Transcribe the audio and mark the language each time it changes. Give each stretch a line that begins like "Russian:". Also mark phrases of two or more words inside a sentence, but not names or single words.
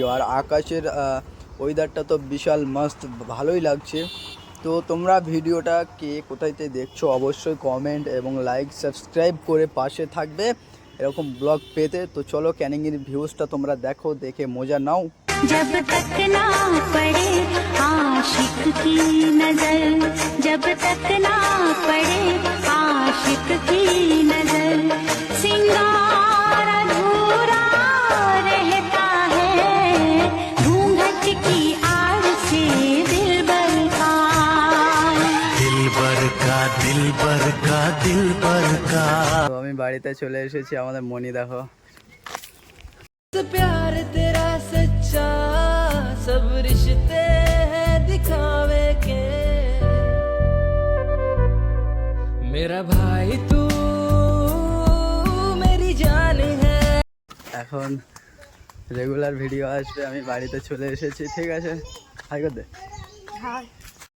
Bangla: আর আকাশের ওয়েদারটা তো বিশাল মাস্ট, ভালোই লাগছে। তো তোমরা ভিডিওটা কে কোথায়তে দেখছো অবশ্যই কমেন্ট এবং
English: like subscribe
Bangla: করে পাশে থাকবে এরকম ব্লগ পেতে। তো চলো ক্যানিংয়ের ভিউজটা তোমরা দেখো, দেখে মজা নাও।
Hindi: जब तक ना पड़े आशिक की नजर, जब तक ना पड़े आशिक की नजर, सिंगार अधूरा रहता है घूंघट की आड़ से दिलबर का, दिलबर का, दिलबर का, दिलबर का।
Bangla: তো আমি বাড়িতে চলে এসেছি, আমাদের মনি দেখো।
Hindi: प्यार तेरा सच्चा, सब रिश्ते हैं दिखावे के, मेरा भाई तू मेरी जान है।
Bangla: এখন রেগুলার ভিডিও আসবে, আমি বাড়িতে চলে এসেছি, ঠিক আছে? হাই করতে,